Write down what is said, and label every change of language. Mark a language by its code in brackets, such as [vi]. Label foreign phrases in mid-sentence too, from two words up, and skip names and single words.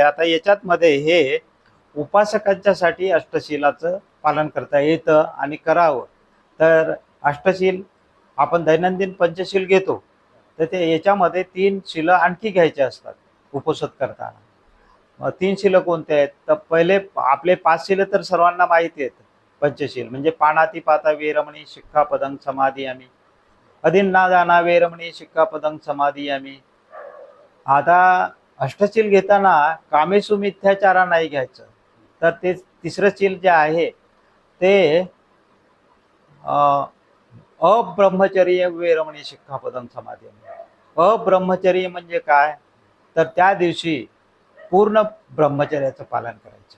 [mr] आता याच्यात मध्ये हे उपासकांच्यासाठी अष्टशीलाचं पालन करता येतं आणि करावं. तर अष्टशील आपण दैनंदिन पंचशील घेतो, तर ते याच्यामध्ये 3 शीलं आणखी घ्यायचे असतात उपोषित करताना. 3 शीलं कोणते आहेत? तर पहिले आपले 5 शीलं तर सर्वांना माहिती आहेत. पंचशील म्हणजे [pi] पाणातिपाता वेरमणी शिक्षापदं समादियामी, अदिन्नादाना वेरमणी शिक्षापदं समादियामी. [mr] आता अष्टशील घेताना [pi] कामेसु मिथ्याचारा [mr] नाही घ्यायचं. तर ते तिसरं शील जे आहे ते [pi] अब्रह्मचर्य वेरमणी शिक्षापदं समादियामी. [mr] अब्रह्मचर्य म्हणजे काय? तर त्या दिवशी पूर्ण ब्रह्मचर्याचं पालन करायचं.